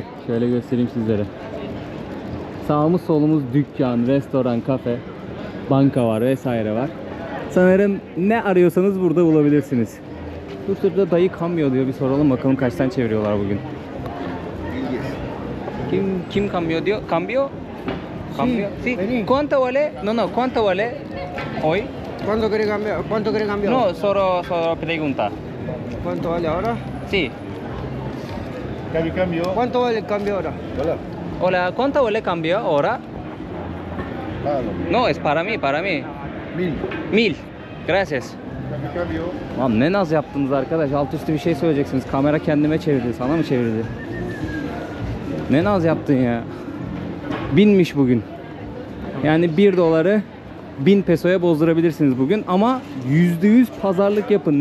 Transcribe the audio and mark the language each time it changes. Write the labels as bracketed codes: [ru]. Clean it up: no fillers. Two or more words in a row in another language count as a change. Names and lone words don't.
[tr] Şöyle göstereyim sizlere. Sağımız solumuz dükkan, restoran, kafe, banka var vesaire var. Sanırım ne arıyorsanız burada bulabilirsiniz. Dur şurada dayı cambio diyor. Bir soralım bakalım kaçtan çeviriyorlar bugün. Kim cambio diyor? [es] Cambio? Cambio? Sí. ¿Cuánto vale? No, ¿cuánto vale hoy? ¿Cuánto quiere cambiar? ¿Cuánto quiere cambiar? No, solo pregunta. ¿Cuánto vale ahora? Sí. Cambio. ¿Cuánto vale el cambio ahora? Hola. Hola, ¿cuánto vale cambio ahora? Págalo. No, es para mí, para mí. 1000. 1000. Gracias. Cambio. [tr] Lan ne naz yaptınız arkadaş? Alt üstü bir şey söyleyeceksiniz. Kamera kendime çevirdi. Sana mı çevirdi? Ne naz yaptın ya? 1000'miş bugün. Yani 1 doları 1000 pesoya bozdurabilirsiniz bugün. Ama %100 pazarlık yapın.